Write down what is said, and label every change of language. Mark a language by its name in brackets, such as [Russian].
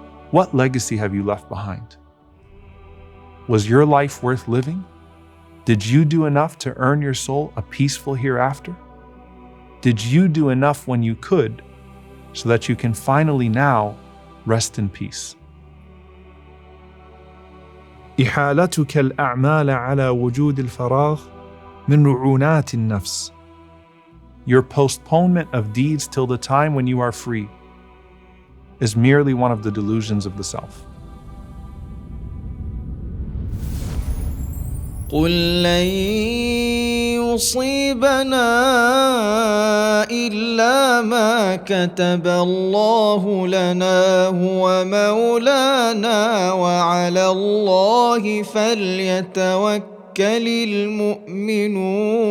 [English] What legacy have you left behind? Was your life worth living? Did you do enough to earn your soul a peaceful hereafter? Did you do enough when you could so that you can finally now rest in peace? [Arabic] إحالتك الأعمال على وجود الفراغ من رعونات النفس. [English] Your postponement of deeds till the time when you are free is merely one of the delusions of the self. [Arabic] قل لن يصيبنا إلا ما كتب الله لنا هو مولانا وعلى الله فليتوكل المؤمنون.